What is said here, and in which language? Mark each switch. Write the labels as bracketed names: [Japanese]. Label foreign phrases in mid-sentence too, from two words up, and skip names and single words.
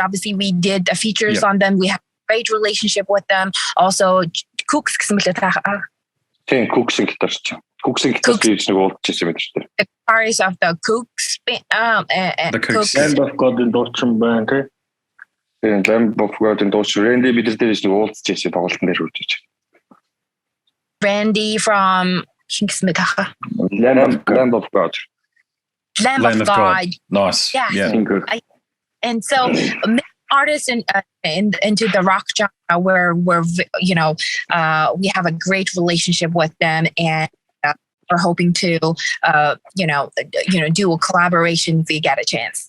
[English] Obviously, we did features on them. We have a great relationship with them. Also, Cooks. The guitarist of the Cooks. The Cooks. Lamb of God in Dutchman band. [Mongolian] Lamb of God in Dutchman. Randy бид нар дээр уулзчихсан тоглолтын дээр үрдэж. [English] Randy from Lamb of God. Lamb of God. Nice. Yeah. And so many artists into the rock genre where we have a great relationship with them, and we're hoping to do a collaboration if we get a chance.